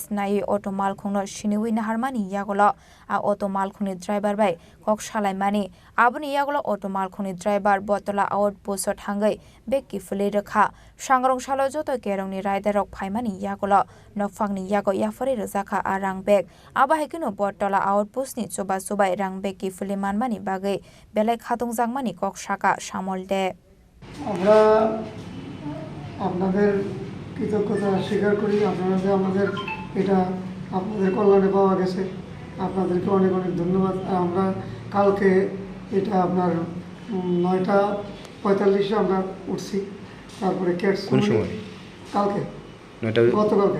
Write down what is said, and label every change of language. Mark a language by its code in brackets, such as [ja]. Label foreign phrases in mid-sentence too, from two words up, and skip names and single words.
[trp] नायै अटो मालखुंनो सिनिवै नाहारमानि यागुलो आ अटो मालखुंनि ड्राइभार बाय कक सालायमानि आबुनि यागुलो अटो मालखुंनि ड्राइभार बतला आउट पोस्ट थांगै बेगि फुलै रखा सांग्रं सालो जतो केरंनि राइडारक फाइमानि यागुलो नकफांनि यागो याफरे रजाखा आ रां बेग आबाहायकिनो बतला आउट पोस्टनि चोबा चोबाय रां बेगि फुलै मानमानि बागै बेलाय खादुं जांमानि कक साका सामल दे [bn] আমরা আপনাদের কৃতজ্ঞতা স্বীকার করি আপনারা যে আমাদের এটা আপনাদের কল্যাণে পাওয়া গেছে, আপনাদেরকে অনেক অনেক ধন্যবাদ। আমরা কালকে এটা আপনার 9:45 আমরা উঠছি, তারপরে ক্যাটস কালকে গতকালকে